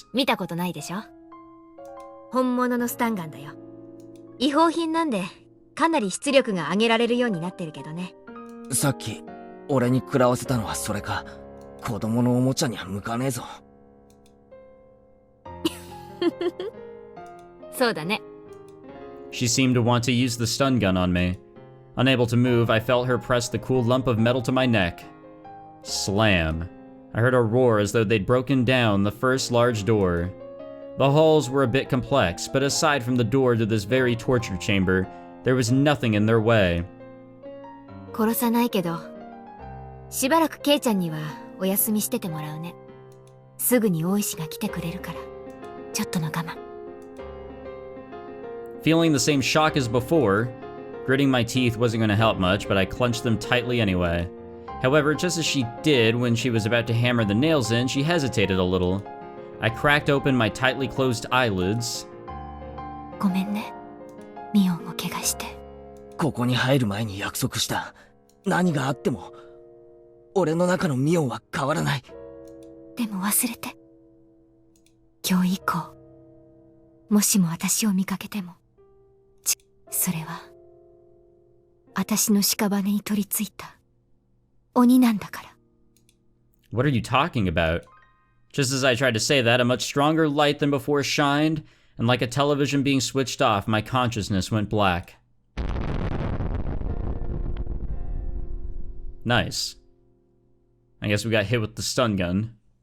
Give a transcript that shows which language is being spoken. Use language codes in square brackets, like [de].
[ja] 見たことないでしょ？本物のスタンガンだよ。違法品なんで、かなり出力が上げられるようになってるけどね。さっき、俺に食らわせたのはそれか。子供のおもちゃには向かねえぞ。そうだね。 [en] She seemed to want to use the stun gun on me. Unable to move, I felt her press the cool lump of metal to my neck. Slam. I heard a roar as though they'd broken down the first large door. The halls were a bit complex, but aside from the door to this very torture chamber, there was nothing in their way. [ja] 殺さないけど、しばらくケイちゃんにはお休みしててもらうね。すぐに大石が来てくれるから、ちょっとの我慢。 [en] Feeling the same shock as before, gritting my teeth wasn't going to help much, but I clenched them tightly anyway. However, just as she did when she was about to hammer the nails in, she hesitated a little. I cracked open my tightly closed eyelids. [ja] ごめんね、ミオンを怪我して。ここに入る前に約束した。何があっても、俺の中のミオンは変わらない。でも忘れて。今日以降、もしも私を見かけても、それは、私の屍に取り付いた鬼なんだから。 [en] What are you talking about? Just as I tried to say that, a much stronger light than before shined, and like a television being switched off, my consciousness went black. Nice. I guess we got hit with the stun gun.